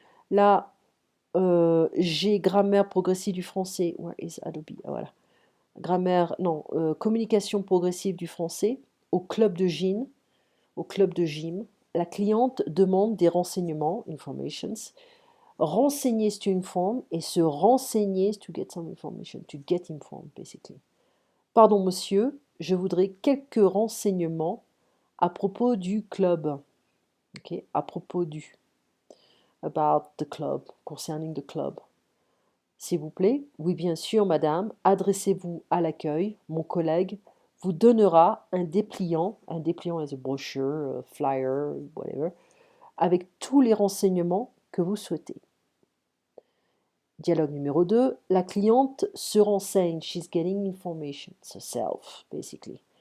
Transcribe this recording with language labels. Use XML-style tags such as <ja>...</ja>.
<fr>Là, j'ai grammaire progressive du français.</fr> <en>Where is Adobe?</en> <fr>Ah, voilà. Grammaire, non, communication progressive du français au club de gym. Au club de gym. La cliente demande des renseignements, informations.</fr> <en>Renseigner is to inform</en> <fr>et se renseigner</fr> <en>is to get some information, to get informed basically.</en> <fr>Pardon monsieur, je voudrais quelques renseignements à propos du club. Okay, à propos du.</fr> <en>About the club, concerning the club.</en> <fr>S'il vous plaît, oui bien sûr madame, adressez-vous à l'accueil, mon collègue vous donnera un dépliant</fr> <en>is a brochure, a flyer, whatever,</en> <fr>avec tous les renseignements que vous souhaitez. Dialogue numéro 2, la cliente se renseigne,</fr> <en>she's getting information herself, basically.</en>